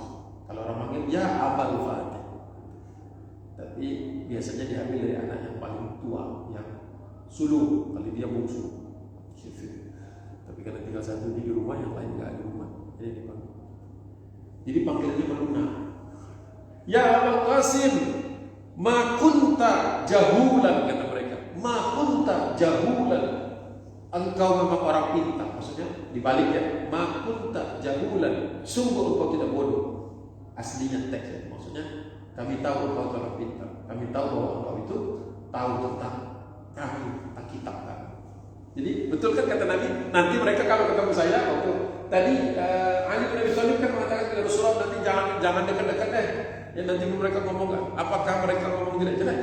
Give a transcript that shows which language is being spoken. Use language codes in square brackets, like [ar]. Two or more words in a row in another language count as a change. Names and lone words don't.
[id] Kalau orang manggil ya Abul Fatih. Tapi biasanya diambil dari anak yang paling tua, yang sulung, kalau dia bungsu. Tapi karena tinggal satu di rumah, yang lain nggak ada rumah, jadi dipanggil. Jadi panggilannya melunak. [ar] يا أبا القاسم، ما كنت جهولا, [id] kata mereka. [ar] ما كنت جهولا. [id] Engkau memang orang pintar. Maksudnya dibalik ya. [ar] ما كنت جهولا. [id] Sungguh engkau tidak bodoh. Aslinya teks ya. Maksudnya kami tahu engkau orang pintar. Kami tahu bahwa engkau itu tahu tentang kami, tentang kitab kami. Jadi betul kan kata Nabi, nanti mereka kalau ketemu saya waktu tadi Ali bin Abi Thalib kan mengatakan kepada Rasulullah, nanti jangan dekat-dekat ya, nanti mereka ngomong apakah mereka ngomong tidak jelas?